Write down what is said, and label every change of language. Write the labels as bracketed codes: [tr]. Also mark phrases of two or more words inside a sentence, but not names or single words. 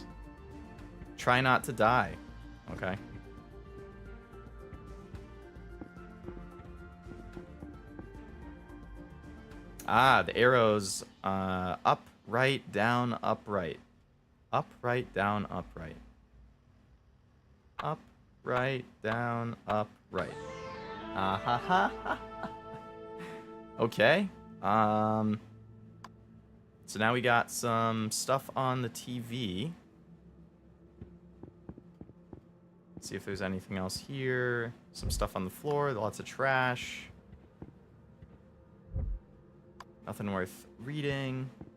[en] Try not to die. Okay. Ah, the arrows. Up, right, down, up, right. Up, right, down, up, right. Up, right, down, up, right. Ah ha ha ha. Okay. So now we got some stuff on the TV. See if there's anything else here. Some stuff on the floor, lots of trash. Nothing worth reading.